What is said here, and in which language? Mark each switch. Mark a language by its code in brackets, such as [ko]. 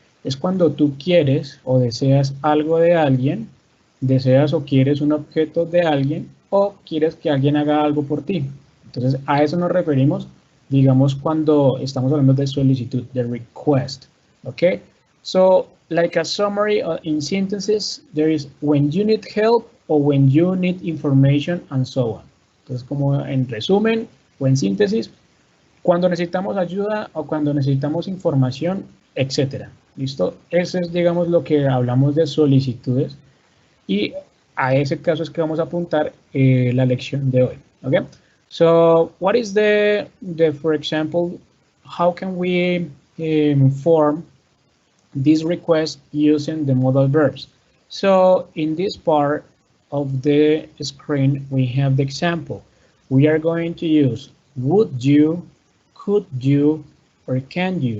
[es] Es cuando tú quieres o deseas algo de alguien, deseas o quieres un objeto de alguien, o quieres que alguien haga algo por ti. Entonces, a eso nos referimos, digamos, cuando estamos hablando de solicitud, de request. ¿Ok? [en] So, like a summary in sentences, there is when you need help or when you need information and so on. [es] Entonces, como en resumen o en síntesis, cuando necesitamos ayuda o cuando necesitamos información, etcétera. ¿Listo? Eso es, digamos, lo que hablamos de solicitudes y a ese caso es que vamos a apuntar la lección de hoy. ¿Ok? [en] So, what is for example, how can we form this request using the modal verbs? So, in this part of the screen, we have the example. We are going to use would you, could you, or can you.